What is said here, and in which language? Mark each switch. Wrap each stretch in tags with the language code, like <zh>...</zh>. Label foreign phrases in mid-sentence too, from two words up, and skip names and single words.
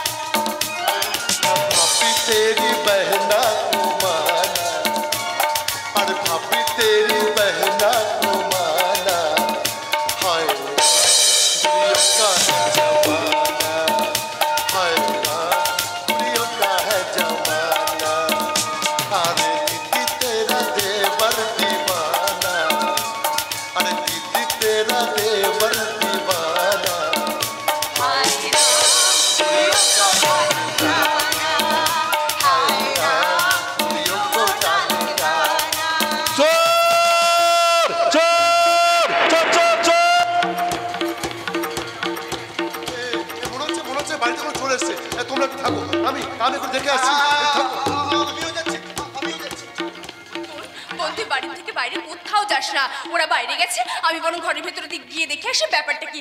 <hi>भाभी तेरी बहना को माना, अरे भाभी तेरी बहना को माना, हाय प्रिय का है जमाना, हाय प्रिय का है जमाना, अरे दीदी तेरा देवर दीवाना, अरे दीदी तेरा देवर दीवाना, हाय राम प्रिय को डाले डाना, हाय राम प्रिय को डाले डाना।</hi> <bn>চোর চোর চোর চোর চোর মনে হচ্ছে বাড়িতে কোনো চলে এসছে। তোমরা একটু থাকো, আমি এখন দেখে আসছি। থাকো। আমিও যাচ্ছি। বন্ধু বাড়ি থেকে বাইরে কোথাও যাস না, ওরা বাইরে গেছে, আমি বরং ঘরের ভেতরে দিক গিয়ে দেখে আসি ব্যাপারটা কি।</bn>